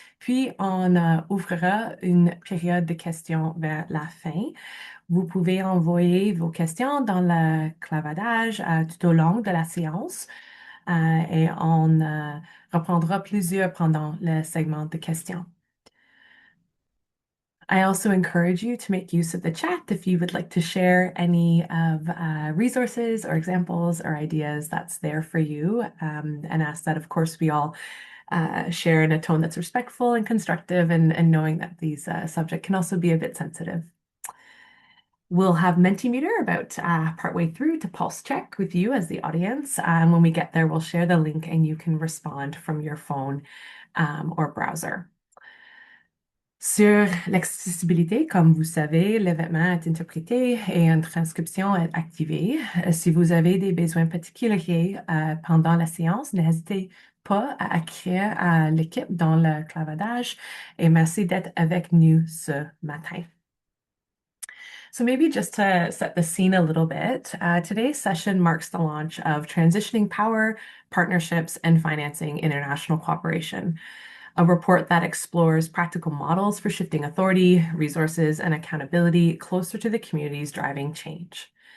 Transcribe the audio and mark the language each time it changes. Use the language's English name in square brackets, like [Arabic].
[French] Puis, on ouvrira une période de questions vers la fin. Vous pouvez envoyer vos questions dans le clavardage tout au long de la séance et on reprendra plusieurs pendant le segment de questions. [English] I also encourage you to make use of the chat if you would like to share any of resources or examples or ideas that's there for you, and ask that, of course, we all share in a tone that's respectful and constructive, and knowing that these subject can also be a bit sensitive. We'll have Mentimeter about partway through to pulse check with you as the audience. When we get there, we'll share the link and you can respond from your phone or browser. [French] Sur l'accessibilité, comme vous savez, l'événement est interprété et une transcription est activée. Si vous avez des besoins particuliers pendant la séance, n'hésitez pas à écrire à l'équipe dans le clavardage et merci d'être avec nous ce matin. [English] So maybe just to set the scene a little bit, today's session marks the launch of Transitioning Power, Partnerships, and Financing International Cooperation, a report that explores practical models for shifting authority, resources, and accountability closer to the communities driving change.